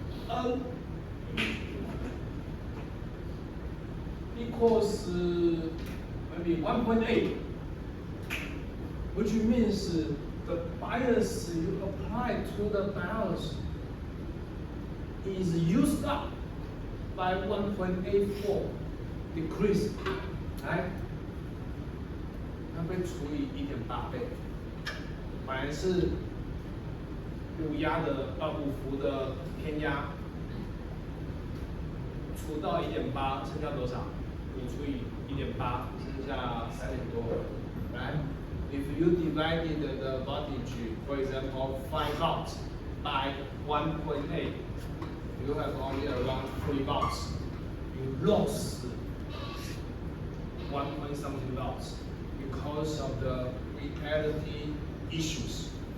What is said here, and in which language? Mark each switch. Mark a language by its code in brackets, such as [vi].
[en] N equals maybe 1.8, which means the bias you apply to the diodes is used up by 1.84 decrease, right? [zh] 它被除以1.8倍，本来是5伏的偏压，除到1.8，剩下多少？你除以1.8，剩下3点多， right? [en] If you divided the voltage, for example, 5 volts by 1.8, you have only around 3 volts. You lost 1 point something volts because of the reality issues.